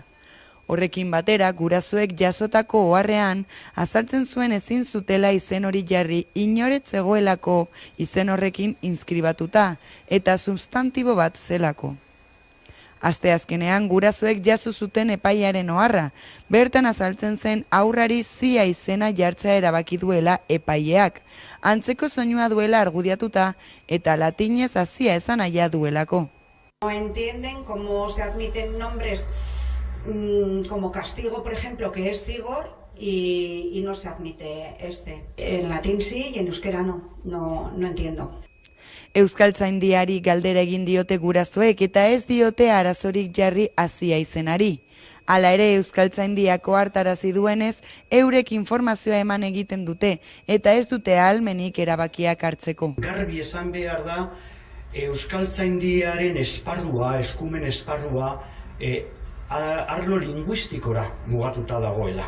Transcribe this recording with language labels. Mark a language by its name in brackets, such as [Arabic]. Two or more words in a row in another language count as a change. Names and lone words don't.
[Basque] Horrekin batera, gurasoek jasotako oharrean azaltzen zuen ezin zutela izen hori jarri inoret zegoelako izen horrekin inskribatuta eta substantibo bat zelako. Asteazkenean gurasoek jaso zuten epaiaren oharra, bertan azaltzen zen haurrari zia izena jartzea erabaki duela epaileak, antzeko soinua duela argudiatuta eta latinez hazia esanaia duelako. [Spanish] No entienden cómo se admiten nombres como castigo, por ejemplo, que es Sigor, y no se admite este. En latín sí y en euskera no entiendo. [Basque] Euskaltzaindiari galdera egin diote gurasoek eta ez diote arazorik jarri hazia izenari. Hala ere Euskaltzaindiako hartarazi duenez, eurek informazioa eman egiten dute eta ez dute ahalmenik erabakiak hartzeko. Garbi esan behar da Euskaltzaindiaren esparrua, eskumen esparrua, arlo linguistikora mugatuta dagoela.